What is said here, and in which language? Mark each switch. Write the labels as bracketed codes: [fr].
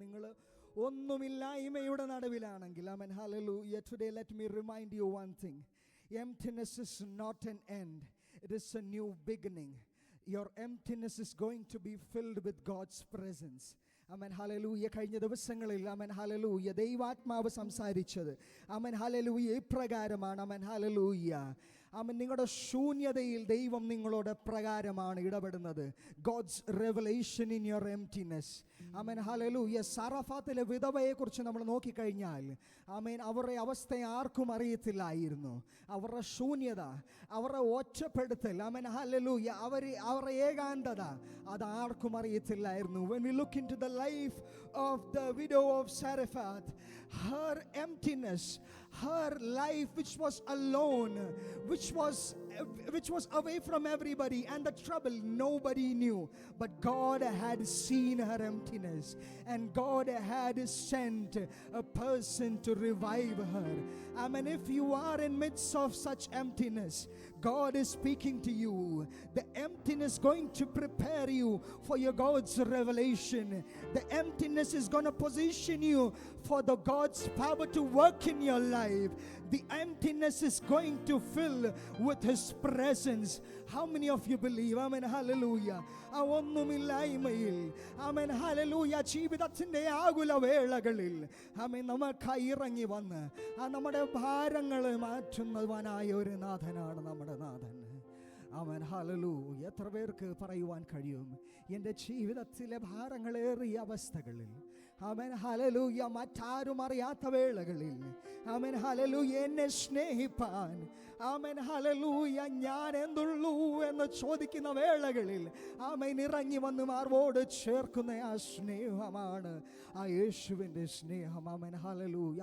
[ml] നിങ്ങൾ ഒന്നുമില്ലായ്മയുടെ നടുവിലാണെങ്കിൽ, amen, hallelujah. [en] Today let me remind you one thing. Emptiness is not an end. It is a new beginning. Your emptiness is going to be filled with God's presence. Amen, hallelujah. [ml] കഴിഞ്ഞ ദിവസങ്ങളിൽ amen, hallelujah, ദൈവാത്മാവ് സംസാരിച്ചത് amen, hallelujah ഇപ്രകാരമാണ്. amen, hallelujah. ആമേൻ. നിങ്ങളുടെ ശൂന്യതയിൽ ദൈവം നിങ്ങളോട് പ്രകാരമാണ് ഇടപെടുന്നത്. [en] God's revelation in your emptiness. [ml] Amen, hallelujah. സാറഫാത്തിലെ വിധവയെക്കുറിച്ച് നമ്മൾ നോക്കിക്കഴിഞ്ഞാൽ ആമേൻ, അവരുടെ അവസ്ഥ ആർക്കും അറിയത്തില്ലായിരുന്നു. അവരുടെ ശൂന്യത, അവരുടെ ഒറ്റപ്പെടുത്തൽ, ആമേൻ, ഹല്ലേലൂയ, അവരുടെ ഏകാന്തത അത് ആർക്കും അറിയത്തില്ലായിരുന്നു. [en] When we look into the life of the widow of Zarephath, her emptiness, her life which was alone, which was away from everybody, and the trouble nobody knew, but God had seen her emptiness and God had sent a person to revive her. I mean, if you are in midst of such emptiness, God is speaking to you. The emptiness going to prepare you for your God's revelation. The emptiness is going to position you for the God's power to work in your life. The emptiness is going to fill with His presence. How many of you believe? Amen, hallelujah. [ml] ഒന്നുമില്ലായ്മയിൽ, ആമേൻ, hallelujah, ജീവിതത്തിന്റെ ആകുല വേളകളിൽ ആമേൻ നമുക്കായി ഇറങ്ങി വന്ന് നമ്മുടെ ഭാരങ്ങൾ മാറ്റുന്നവനായ ഒരു നാഥനാണ് നമ്മുടെ നാഥൻ. ആമേൻ, ഹല്ലേലൂയ. എത്ര പേർക്ക് പറയുവാൻ കഴിയും, എൻ്റെ ജീവിതത്തിലെ ഭാരങ്ങളേറിയ അവസ്ഥകളിൽ, ആമേൻ, ഹല്ലേലൂയ, മറ്റാരും അറിയാത്ത വേളകളിൽ, ആമേൻ, ഹല്ലേലൂയ, എന്നെ സ്നേഹിപ്പാൻ, ആമേൻ, ഹല്ലേലൂയ, ഞാൻ എന്തുള്ളൂ എന്ന് ചോദിക്കുന്ന വേളകളിൽ ആമേൻ ഇറങ്ങി വന്ന് മാർവോട് ചേർക്കുന്ന ആ സ്നേഹമാണ് ആ യേശുവിൻ്റെ സ്നേഹം. ആമേൻ, ഹല്ലേലൂയ.